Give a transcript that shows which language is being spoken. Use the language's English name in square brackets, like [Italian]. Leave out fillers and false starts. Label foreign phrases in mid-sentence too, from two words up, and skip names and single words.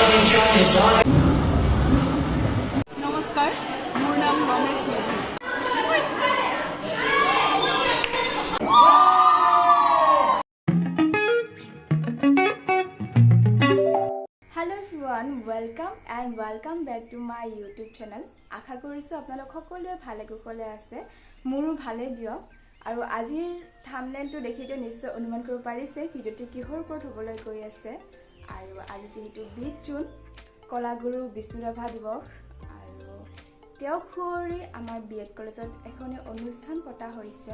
[Assamese] নমস্কাৰ, মোৰ নাম ৰমেশ মেধী। [English] Hello everyone, welcome back to my YouTube channel. [Assamese] आशा কৰিছো আপোনালোক সকলোৱে ভালে কুশলে আছে। মোৰো ভালে দিয়ক। আৰু আজিৰ থাম্বনেইলটো দেখিটো নিশ্চয় অনুমান কৰিব পাৰিছে ভিডিওটি কিহৰ ওপৰত হ'বলৈ গৈ আছে। আৰু আজি যেহেতু 20 জুন কলাগুৰু বিষ্ণুৰাভা দিৱস আৰু তেওঁক সুঁৱৰি আমাৰ বিএড কলেজত এখনি অনুষ্ঠান পতা হৈছে।